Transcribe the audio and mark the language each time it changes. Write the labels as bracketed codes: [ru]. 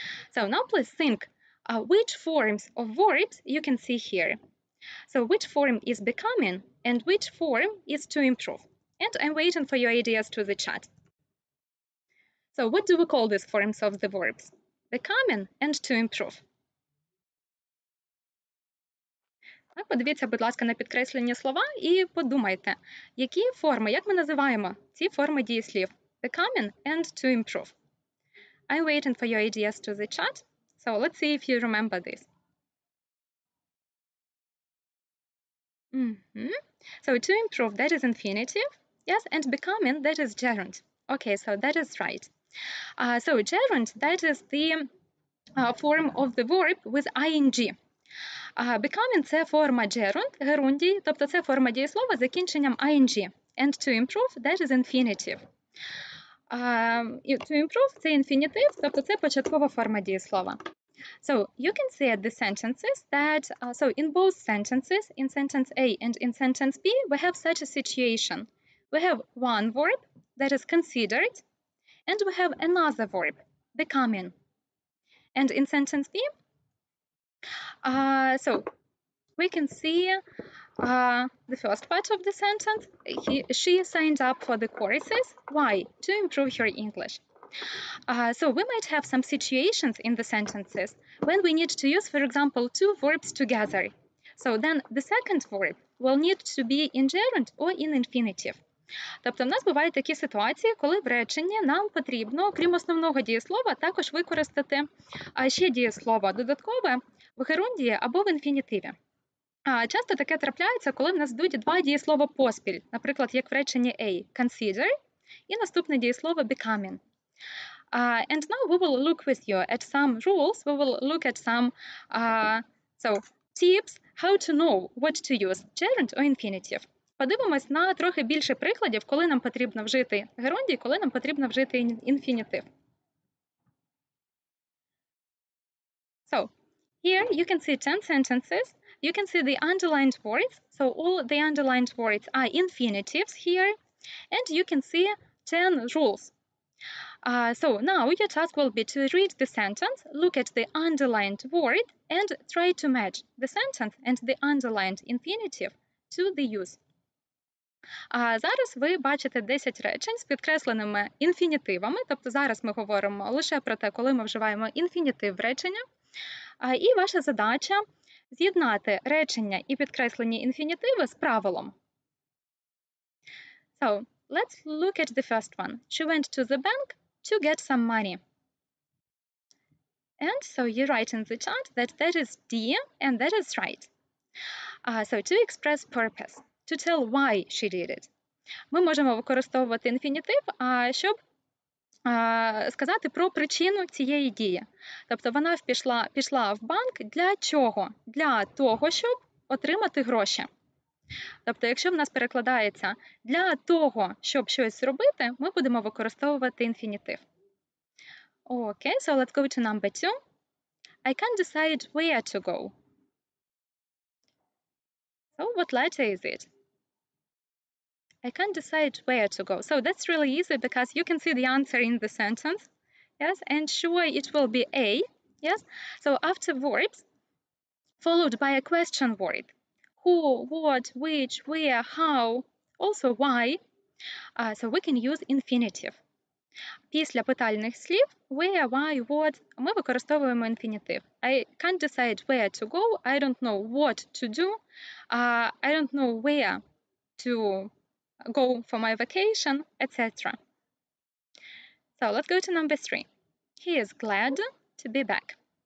[en] So now please think which forms of words you can see here. So which form is becoming and which form is to improve? And I'm waiting for your ideas to the chat. So what do we call these forms of the verbs? Becoming and to improve. [uk] Подивіться, будь ласка, на підкреслені слова і подумайте, які форми, як ми називаємо ці форми дієслів? [en] Becoming and to improve. I'm waiting for your ideas to the chat, so let's see if you remember this. So to improve, that is infinitive, yes, and becoming, that is gerund. Okay, so that is right. So gerund, that is the form of the verb with ing. [uk] Becoming – це форма герундії, тобто це форма дієслова з закінченням ing. [en] And to improve – that is infinitive. To improve [uk] – це інфінітив, тобто це початкова форма дієслова. [en] So you can see at the sentences that, so in both sentences, in sentence A and in sentence B, we have such a situation. We have one verb that is considered, and we have another verb, becoming. And in sentence B, so we can see the first part of the sentence. She signed up for the courses. Why? To improve her English. So we might have some situations in the sentences when we need to use, for example, two verbs together. So then the second verb will need to be in gerund or in infinitive. [uk] Тобто в нас бувають такі ситуації, коли в реченні нам потрібно, крім основного дієслова, також використати ще дієслово додаткове в герундії або в інфінітиві. Часто таке трапляється, коли в нас йдуть два дієслова поспіль, наприклад, як в реченні A – consider, і наступне дієслово becoming. [en] And now we will look with you at some rules, we will look at some tips how to know what to use, gerund or infinitive. [uk] Подивимось на трохи більше прикладів, коли нам потрібно вжити герундій, коли нам потрібно вжити інфінітив. [en] So, here you can see 10 sentences. You can see the underlined words. So all the underlined words are infinitives here. And you can see 10 rules. So now your task will be to read the sentence, look at the underlined word, and try to match the sentence and the underlined infinitive to the use. [uk] Зараз ви бачите 10 речень з підкресленими інфінітивами, тобто зараз ми говоримо лише про те, коли ми вживаємо інфінітив в речення. І ваша задача з'єднати речення і підкреслені інфінітиви з правилом. [en] So, let's look at the first one. She went to the bank to get some money. And so you write in the chat that that is D, and that is right. So to express purpose, to tell why she did it. [uk] Ми можемо використовувати інфінітив, щоб сказати про причину цієї дії. Тобто вона пішла в банк для чого? Для того, щоб отримати гроші. Тобто, якщо в нас перекладається для того, щоб щось зробити, ми будемо використовувати інфінітив. [en] Okay, so let's go to number 2. I can't decide where to go. So what letter is it? I can't decide where to go. So that's really easy because you can see the answer in the sentence. Yes, and sure it will be A. Yes, so after verbs, followed by a question word. Who, what, which, where, how, also why. So we can use infinitive. [uk] Після питальних слів where, why, what ми використовуємо інфінітив. [en] I can't decide where to go. I don't know what to do. I don't know where to go for my vacation, etc. So let's go to number 3. He is glad to be back.